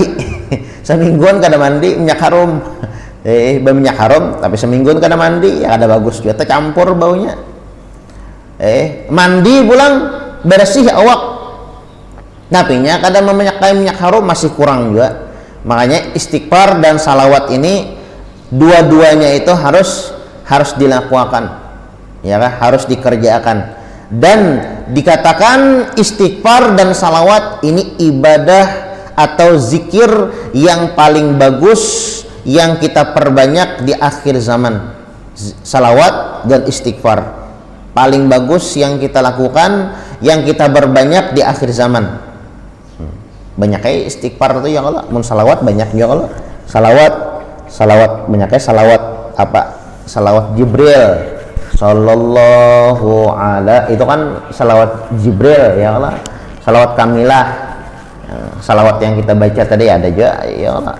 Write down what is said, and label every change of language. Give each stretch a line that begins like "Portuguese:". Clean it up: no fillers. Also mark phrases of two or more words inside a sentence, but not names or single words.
Banjar: Semingguan kada mandi minyak harum, minyak harum tapi semingguan kada mandi ya kada bagus juga tercampur baunya. Mandi pulang bersih awak tapi nya kada memakai minyak harum masih kurang juga.
Indonesian: Makanya istighfar dan salawat ini dua-duanya itu harus dilakukan, ya kan? Harus dikerjakan. Dan dikatakan istighfar dan salawat ini ibadah atau zikir yang paling bagus yang kita perbanyak di akhir zaman. Salawat dan istighfar paling bagus yang kita lakukan, yang kita berbanyak di akhir zaman.
Banjar: Banyaknya istighfar itu ya Allah, mun salawat banyak ya Allah.
Indonesian: Salawat banyaknya salawat apa? Salawat Jibril
Arabic: sallallahu ala,
Indonesian: itu kan salawat Jibril ya Allah. Salawat kamilah, salawat yang kita baca tadi ada juga ya Allah.